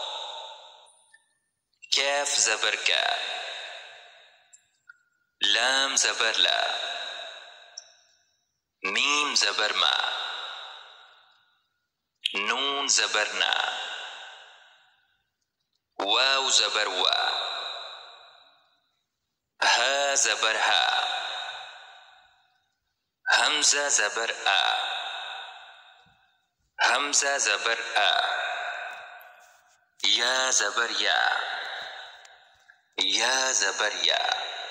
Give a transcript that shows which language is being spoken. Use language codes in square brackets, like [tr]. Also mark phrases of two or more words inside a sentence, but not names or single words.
[ar] كاف زبر كا، لام زبر لا، ميم زبر ما، نون زبر نا، واو زبر وا، ها زبر ها، همزة زبر آ، همزة زبر آ، يا زبر يا، يا زبر يا.